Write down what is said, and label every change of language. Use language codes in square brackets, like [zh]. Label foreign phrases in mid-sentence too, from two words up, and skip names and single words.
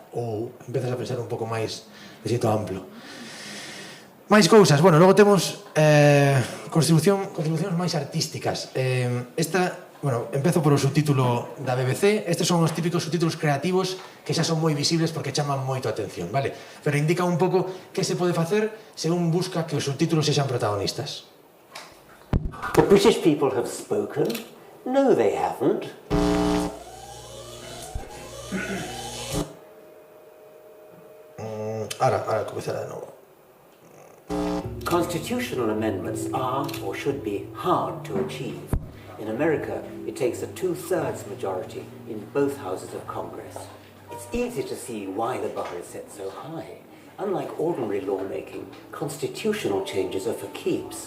[gl] Ou empezas a pensar un pouco máis de xeito amplo? Máis cousas, bueno, logo temos contribucións máis artísticas. Empezo por o subtítulo da BBC. Estes son os típicos subtítulos creativos que xa son moi visibles porque chaman moito a atención, vale? Pero indica un pouco que se pode facer se un busca que os subtítulos sexan protagonistas. [en] The British people have spoken. No, they haven't. [gl] Ahora comezará de novo. [en] Constitutional amendments are, or should be, hard to achieve. In America, it takes a 2/3 majority in both houses of Congress. It's easy to see why the bar is set so high. Unlike ordinary lawmaking, constitutional changes are for keeps.